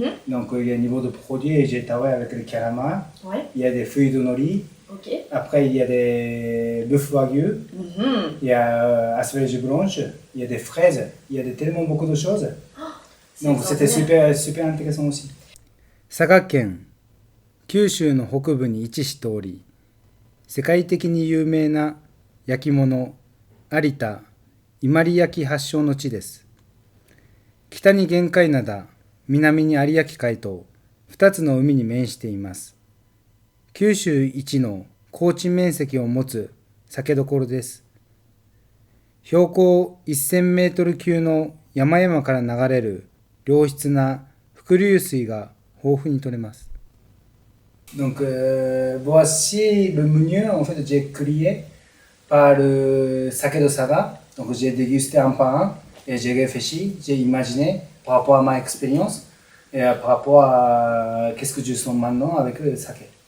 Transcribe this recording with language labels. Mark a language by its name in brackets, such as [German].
[French] Donc il y a un niveau de produit et j'ai travaillé avec le calamar. Ouais. Il y a des feuilles de nori. Ok. Après il y a des bœufs wagyu. Il y a asperges blanches. Il y a des fraises. Il y a tellement beaucoup de choses. Donc c'était super intéressant aussi. [Japanese] 佐賀県、九州の北部に位置しており、世界的に有名な焼き物、有田伊万里焼発祥の地です。北に玄界灘、南に有明海と2つの海に面しています。九州一の耕地面積を持つ酒どころです。標高1000メートル級の山々から流れる良質な伏流水が豊富に取れます。 [French] Donc voici le menu en fait j'ai créé par le saké de Saga. Donc j'ai dégusté un par un et j'ai réfléchi, j'ai imaginé par rapport à ma expérience et par rapport à qu'est-ce que je sens maintenant avec le saké.